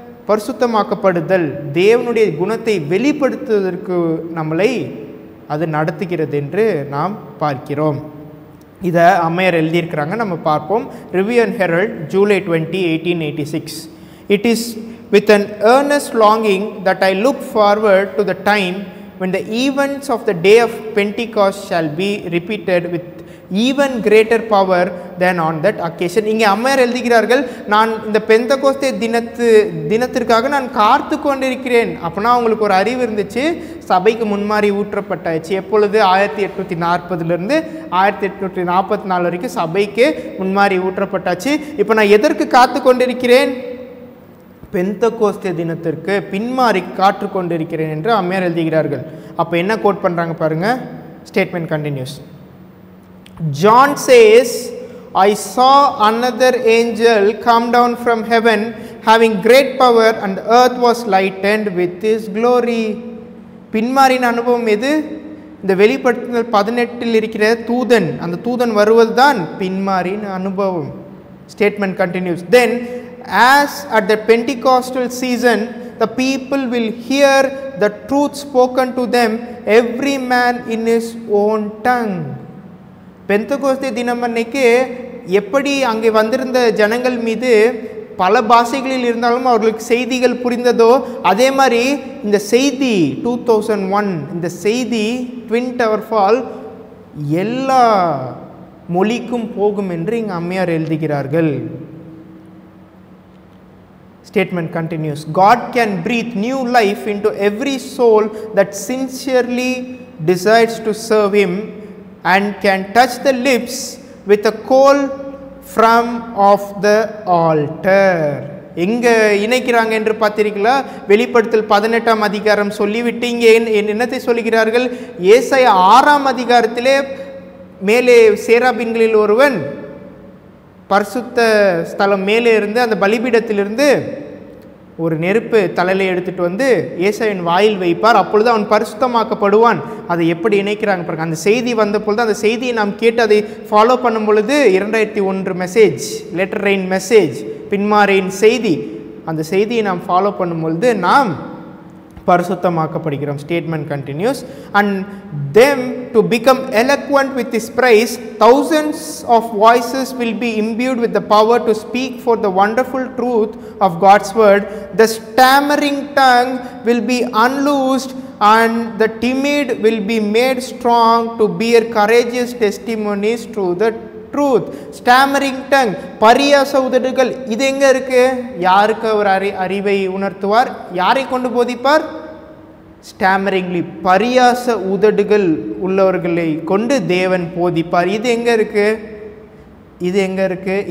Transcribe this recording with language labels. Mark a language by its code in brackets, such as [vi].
[ta] பரிசுத்தமாக்கப்படுதல், தேவனுடைய குணத்தை வெளிப்படுத்துவதற்கு நம்மளை அது நடத்துகிறது என்று நாம் பார்க்கிறோம். இதை அம்மையார் எழுதியிருக்கிறாங்க, நம்ம பார்ப்போம். Review and Herald, July 20, 1886. [en] It is with an earnest longing that I look forward to the time when the events of the day of Pentecost shall be repeated with even greater power than on that occasion. [ta] இங்கே அம்மையார் எழுதுகிறார்கள், நான் இந்த பெந்தகோஸ்தே தினத்திற்காக நான் காத்து கொண்டிருக்கிறேன். அப்படின்னா அவங்களுக்கு ஒரு அறிவு இருந்துச்சு, சபைக்கு முன்மாறி ஊற்றப்பட்டாச்சு. எப்பொழுது? 1840 1844 வரைக்கும் சபைக்கு முன்மாறி ஊற்றப்பட்டாச்சு. இப்போ நான் எதற்கு காத்து கொண்டிருக்கிறேன்? பெந்தகோஸ்தே தினத்திற்கு பின்மாறி காற்று கொண்டிருக்கிறேன் என்று அம்மையார் எழுதுகிறார்கள். அப்போ என்ன கோட் பண்ணுறாங்க பாருங்க. [en] Statement continues. John says, I saw another angel come down from heaven having great power and the earth was lightened with his glory. [ta] பின்மாறின் அனுபவம் எது? இந்த வெளிப்படுத்தல் 18 இருக்கிற தூதன், அந்த தூதன் வருவதுதான் பின்மாறின் அனுபவம். [en] Statement continues. Then as at the Pentecostal season the people will hear the truth spoken to them, every man in his own tongue. [ta] Pentecost தினம் அன்னைக்கு எப்படி அங்கே வந்திருந்த ஜனங்கள் மீது பல பாஷைகளில் இருந்தாலும் அவர்களுக்கு செய்திகள் புரிந்ததோ, அதே மாதிரி இந்த செய்தி 2001 இந்த செய்தி [en] twin tower fall [ta] எல்லா மொழிக்கும் போகும் என்று இங்கே அம்மையார் எழுதுகிறார்கள். [en] Statement continues. God can breathe new life into every soul that sincerely desires to serve Him and can touch the lips with a coal from off the altar. [ta] எங்க இணைக்கிறாங்க என்று பார்த்தீர்களா? வெளிப்படுத்தல் 18ஆம் அதிகாரம் சொல்லிவிட்டு இங்கே என்னத்தை சொல்கிறார்கள்? ஏசாயா 6ஆம் அதிகாரத்திலே மேலே சேராபீன்களில் ஒருவன் பரிசுத்த ஸ்தலம் மேலே இருந்து அந்த பலிபீடத்திலிருந்து ஒரு நெருப்பு தலையில எடுத்துட்டு வந்து ஏசாயின் வாயில் வைப்பார். அப்பொழுது அவன் பரிசுத்தமாக்கப்படுவான். அதை எப்படி இணைக்கிறாங்க பாருங்க. அந்த செய்தி வந்த பொழுது அந்த செய்தியை நாம் கேட்டு அதை ஃபாலோ பண்ணும் பொழுது 2001 மெசேஜ், [en] letter rain message, [ta] பின்மாரியின் செய்தி, அந்த செய்தியை நாம் ஃபாலோ பண்ணும் பொழுது நாம் பரிசுத்தமாக்கப்படுகிறோம். [en] Statement continues. And them to become eloquent with His praise, thousands of voices will be imbued with the power to speak for the wonderful truth of God's word. The stammering tongue will be unloosed and the timid will be made strong to bear courageous testimonies to the truth. Stammering tongue, [ta] பரியாச உதடுகள், இது எங்க இருக்கு? யாருக்கு அவர் அறிவை உணர்த்துவார்? யாரை கொண்டு போதிப்பார்? ஸ்டாமரிங்லி, பரியாச உதடுகள் உள்ளவர்களை கொண்டு தேவன் போதிப்பார். இது எங்க இருக்கு? இது எங்கே இருக்குது?